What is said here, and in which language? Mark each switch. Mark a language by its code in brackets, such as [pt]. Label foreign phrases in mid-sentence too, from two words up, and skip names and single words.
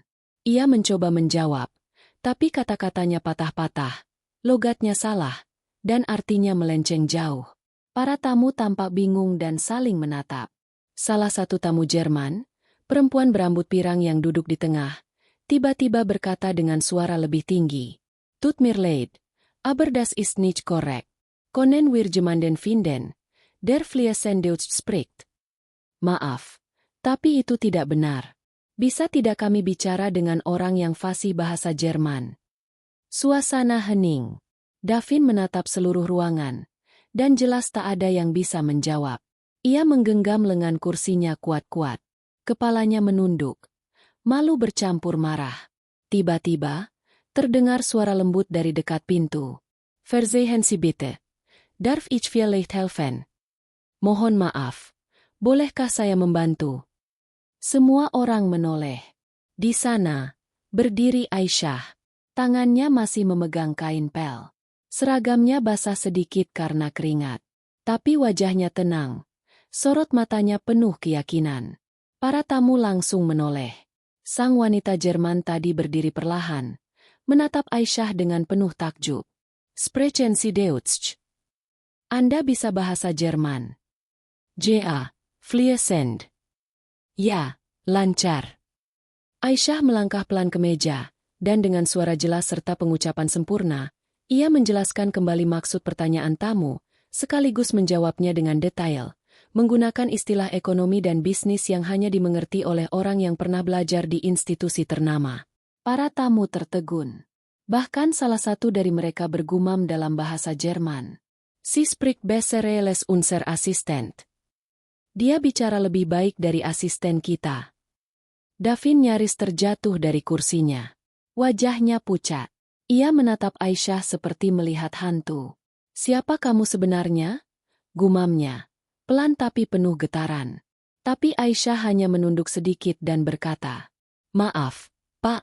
[id] Ia mencoba menjawab, tapi kata-katanya patah-patah, logatnya salah, dan artinya melenceng jauh. Para tamu tampak bingung dan saling menatap. Salah satu tamu Jerman, perempuan berambut pirang yang duduk di tengah, tiba-tiba berkata dengan suara lebih tinggi. [de] Tut mir leid, aber das ist nicht korrekt. Können wir jemanden finden, der fließend Deutsch spricht? [id] Maaf, tapi itu tidak benar. Bisa tidak kami bicara dengan orang yang fasih bahasa Jerman? Suasana hening. Davin menatap seluruh ruangan, dan jelas tak ada yang bisa menjawab. Ia menggenggam lengan kursinya kuat-kuat. Kepalanya menunduk. Malu bercampur marah. Tiba-tiba, terdengar suara lembut dari dekat pintu. [de] Verzeihen Sie bitte. Darf ich vielleicht helfen? [id] Mohon maaf. Bolehkah saya membantu? Semua orang menoleh. Di sana, berdiri Aisyah. Tangannya masih memegang kain pel. Seragamnya basah sedikit karena keringat. Tapi wajahnya tenang. Sorot matanya penuh keyakinan. Para tamu langsung menoleh. Sang wanita Jerman tadi berdiri perlahan, menatap Aisyah dengan penuh takjub. [de] Sprechen Sie Deutsch? [id] Anda bisa bahasa Jerman? [de] Ja, fließend. [id] Ya, lancar. Aisyah melangkah pelan ke meja, dan dengan suara jelas serta pengucapan sempurna, ia menjelaskan kembali maksud pertanyaan tamu, sekaligus menjawabnya dengan detail, menggunakan istilah ekonomi dan bisnis yang hanya dimengerti oleh orang yang pernah belajar di institusi ternama. Para tamu tertegun. Bahkan salah satu dari mereka bergumam dalam bahasa Jerman. [de] Sie spricht besser als unser Assistent. [id] Dia bicara lebih baik dari asisten kita. Davin nyaris terjatuh dari kursinya. Wajahnya pucat. Ia menatap Aisyah seperti melihat hantu. Siapa kamu sebenarnya? Gumamnya. Pelan tapi penuh getaran. Tapi Aisyah hanya menunduk sedikit dan berkata, "Maaf, Pak.